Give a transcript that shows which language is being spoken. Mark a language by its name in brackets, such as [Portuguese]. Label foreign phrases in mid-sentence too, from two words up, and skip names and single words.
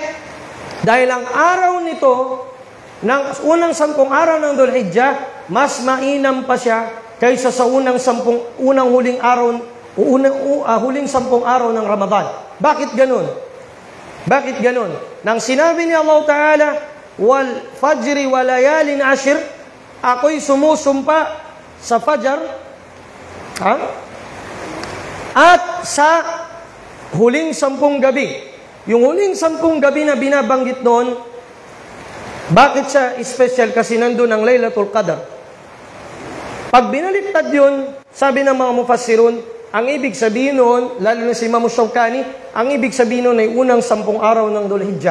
[Filipino] Dahil ang araw nito, ng unang 10 araw ng Dhul-Hijjah, mas mainam pa siya kaysa sa huling 10 araw ng Ramadan. Bakit ganun? Bakit ganun? Nang sinabi ni Allah Ta'ala, [Arabic] والفجر وليال عشر, [Filipino] ako'y sumusumpa sa fajar, at sa huling 10 gabi. Yung huling 10 gabi na binabanggit noon, bakit siya special? Kasi nandun ang Laylatul Qadr. Pag binaliktad yun, sabi ng mga mufassirun, ang ibig sabihin noon, lalo na si Imam Shawkani, ang ibig sabihin noon ay unang 10 araw ng Dhul-Hijjah.